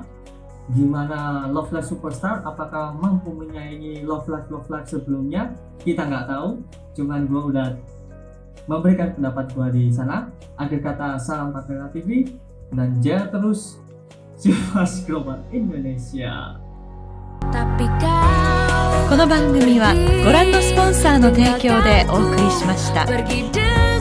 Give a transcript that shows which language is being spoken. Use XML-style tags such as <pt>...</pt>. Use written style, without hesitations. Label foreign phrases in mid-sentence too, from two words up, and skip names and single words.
<id>Gimana Love Live Superstar, apakah mampu menyaingi Love Live sebelumnya, kita nggak tahu. Cuman gua udah memberikan pendapat gua di sana. Akhir kata, salam Patena TV dan jaya terus Cipas Global Indonesia.</id> <ja>この番組はご覧のスポンサーの提供でお送りしました。</ja>